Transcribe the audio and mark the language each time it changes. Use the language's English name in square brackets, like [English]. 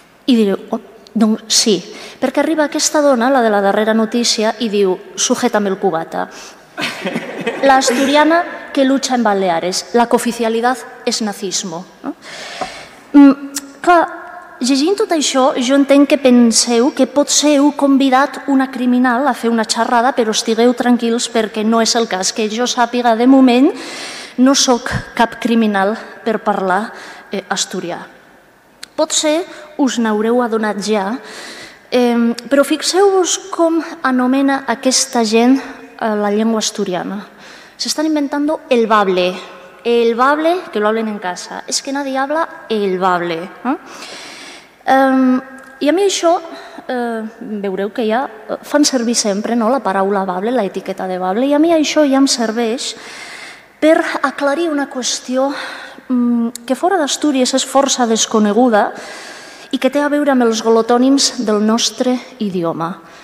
[Catalan] I direu, doncs sí, perquè arriba aquesta dona, la de la darrera notícia, i diu, [Spanish] sujétame el cubata. La asturiana que lucha en Baleares, la cooficialidad es nazismo. [Catalan] Clar, llegint tot això, jo entenc que penseu que potser heu convidat una criminal a fer una xerrada, però estigueu tranquils perquè no és el cas. Que jo sàpiga, de moment, no sóc cap criminal per parlar asturià. Potser us n'haureu adonat ja, però fixeu-vos com anomena aquesta gent la llengua asturiana. [Spanish] S'estan inventando el bable, que lo hablen en casa. Es que nadie habla el bable. [Catalan] I a mi això, veureu que ja fan servir sempre la paraula bable, l'etiqueta de bable, i a mi això ja em serveix per aclarir una qüestió que fora d'Astúries és força desconeguda i que té a veure amb els glotònims del nostre idioma.